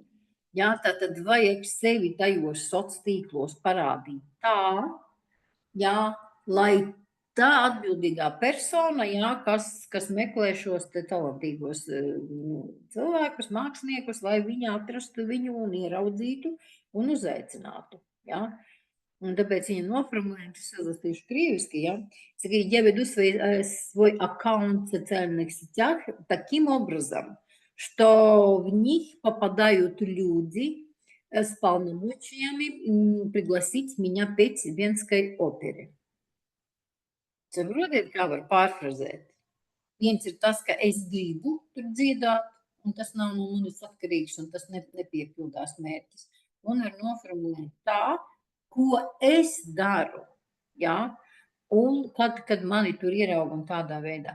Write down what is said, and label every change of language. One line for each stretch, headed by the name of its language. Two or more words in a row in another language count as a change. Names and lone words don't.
Latvian: Jā, tātad vajag sevi tajos sociālos tīklos parādīt tā, jā, lai tā atbildīgā persona, jā, kas meklē šos talantīgos cilvēkus, māksliniekus, lai viņi atrastu viņu un ieraudzītu un uzaicinātu. Jā. Un tāpēc viņa noformulēja, es izlasīšu крieviski, ja.
Russian: Я веду свой аккаунт в социальных сетях таким образом, что в них попадают люди с полномочиями пригласить меня петь в Венской опере.
Latvian: Saprotiet, kā var pārfrazēt? Viens ir tas, ka es gribu tur dziedāt, un tas nav no manis atkarīgs, un tas nepiepildās mērķis. Un var noformulēt tā, ko es daru, ja? Un kad mani tur ierauga un tādā veidā.